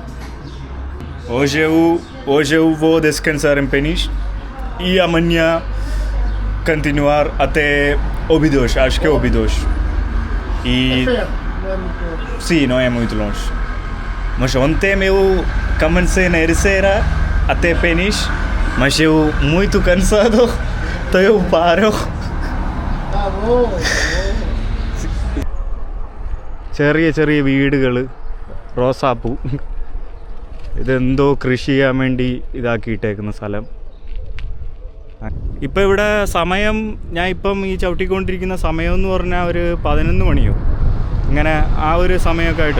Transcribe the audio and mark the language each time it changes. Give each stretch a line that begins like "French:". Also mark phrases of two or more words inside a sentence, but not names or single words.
Portuguese: Hoje eu vou descansar em Peniche e amanhã continuar até Óbidos, acho que é Óbidos. É E perto, não é muito longe. sim, não é muito longe. Mas ontem eu comecei na Ericeira até Peniche, mas eu muito cansado, então eu paro. Tá bom.
Malayalam: ചെറിയ ചെറിയ വീടുകൾ, റോസാപ്പൂ, ഇതെന്തോ കൃഷി ചെയ്യാൻ വേണ്ടി ഇതാക്കിയിട്ടേക്കുന്ന സ്ഥലം. ഇപ്പം ഇവിടെ സമയം ഞാൻ ഇപ്പം ഈ ചവിട്ടിക്കൊണ്ടിരിക്കുന്ന സമയം എന്ന് പറഞ്ഞാൽ ഒരു 11 മണിയോ ഇങ്ങനെ ആ ഒരു സമയമൊക്കെ ആയിട്ടുള്ളൂ.